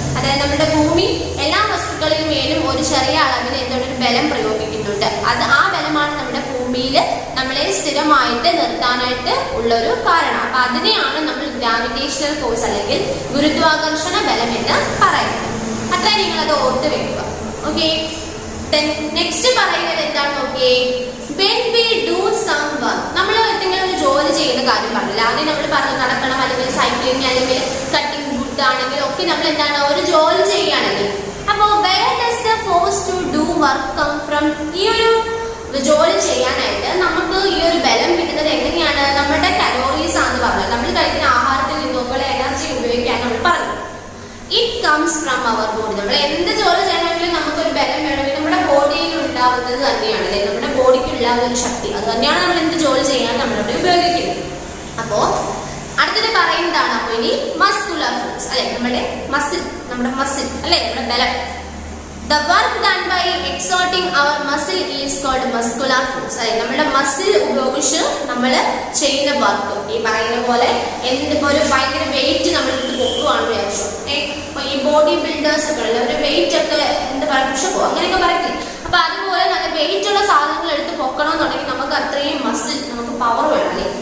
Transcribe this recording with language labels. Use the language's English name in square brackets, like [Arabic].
[Malayalam] അതായത് നമ്മുടെ ഭൂമി എല്ലാ വസ്തുക്കളിൽ മേലും ഒരു ചെറിയ അളവിൽ എന്തൊരു ബലം പ്രയോഗിക്കുന്നുണ്ട്. അത് ആ ബലമാണ് നമ്മുടെ ഭൂമിയിൽ നമ്മളെ സ്ഥിരമായിട്ട് നിർത്താനായിട്ട് ഉള്ളൊരു കാരണം. അപ്പൊ അതിനെയാണ് നമ്മൾ ഗ്രാവിറ്റേഷണൽ ഫോഴ്സ് അല്ലെങ്കിൽ ഗുരുത്വാകർഷണ ബലം എന്ന് പറയുന്നത്. അത്ര നിങ്ങൾ അത് ഓർത്ത് വെക്കുക. ഓക്കെ. നെക്സ്റ്റ് പറയുന്നത് എന്താണ് നോക്കിയേ, [English] when we do some work, [Malayalam] നമ്മൾ എന്തെങ്കിലും ഒരു ജോലി ചെയ്യുന്ന കാര്യം പറഞ്ഞില്ല. ആദ്യം നമ്മൾ പറഞ്ഞു നടക്കണം, അല്ലെങ്കിൽ സൈക്ലിംഗ്, അല്ലെങ്കിൽ കട്ടിംഗ് വുഡ് ആണെങ്കിൽ ഒക്കെ നമ്മൾ എന്താണ് ഒരു ജോലി ചെയ്യുകയാണെങ്കിൽ. [English] അപ്പോൾ where does the force to do work come from? [Malayalam] ഈ ഒരു ജോലി ചെയ്യാനായിട്ട് നമുക്ക് ഈ ഒരു ബലം കിട്ടുന്നത് എങ്ങനെയാണ്, നമ്മുടെ കലോറീസ് ആണെന്ന് പറഞ്ഞത്. നമ്മൾ കഴിക്കുന്ന ആഹാരത്തിൽ നിന്നുള്ള എനർജി ഉപയോഗിക്കാൻ നമ്മൾ പറഞ്ഞു. [English] It comes from our body. [Malayalam] നമ്മൾ എന്ത് ജോലി ചെയ്യണമെങ്കിലും നമുക്കൊരു ബലം വേണമെങ്കിൽ നമ്മുടെ ബോഡിയിൽ ഉണ്ടാവുന്നത് തന്നെയാണ് അല്ലെ. നമ്മുടെ ബോഡിക്കുള്ള ഒരു ശക്തി അത് തന്നെയാണ് നമ്മൾ എന്ത് ജോലി ചെയ്യാൻ നമ്മളിവിടെ ഉപയോഗിക്കുന്നത്. അപ്പോ അടുത്തത് പറയുന്നതാണ് അപ്പൊ ഇനി മസ്കുലർ ഫോഴ്സ് അല്ലെ. നമ്മുടെ മസിൽ അല്ലെ, നമ്മുടെ ബലം. [English] The work done by exerting our muscle is called muscular force. [Malayalam] അല്ലെ, നമ്മുടെ മസിൽ ഉപയോഗിച്ച് നമ്മൾ ചെയ്യുന്ന വർക്ക്. ഈ പറയുന്ന പോലെ എന്തിപ്പോ ഒരു ഭയങ്കര വെയിറ്റ് നമ്മൾ എടുത്ത് പൊക്കുവാണെന്ന് വിചാരിച്ചു. ഈ ബോഡി ബിൽഡേഴ്സ് ഒക്കെ ഉള്ള ഒരു വെയിറ്റ് ഒക്കെ എന്താ പറയുക, പുഷപ്പോ അങ്ങനെയൊക്കെ പറയില്ലേ. അപ്പൊ അതുപോലെ നല്ല വെയിറ്റ് ഉള്ള സാധനങ്ങൾ എടുത്ത് പൊക്കണമെന്നുണ്ടെങ്കിൽ നമുക്ക് അത്രയും മസിൽ, നമുക്ക് പവർ വേണം അല്ലേ.